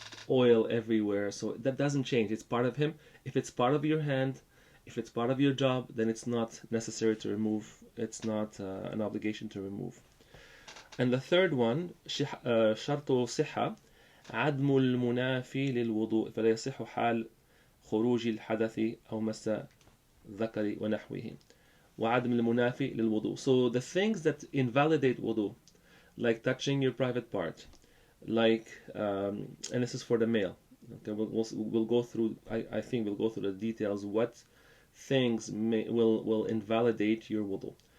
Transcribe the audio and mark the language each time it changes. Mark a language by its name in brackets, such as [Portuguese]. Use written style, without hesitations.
[English] oil everywhere. So that doesn't change. It's part of him. If it's part of your hand, if it's part of your job, then it's not necessary to remove. It's not an obligation to remove. And the third one, [Arabic] شرط صحة عدم المنافي للوضوء فلا يصح حال خروج الحدث أو مس ذكر ونحوه وعدم المنافي للوضوء. [English] So the things that invalidate wudu, like touching your private part, like and this is for the male. Okay, we'll go through. I think we'll go through the details. What things will invalidate your wudu.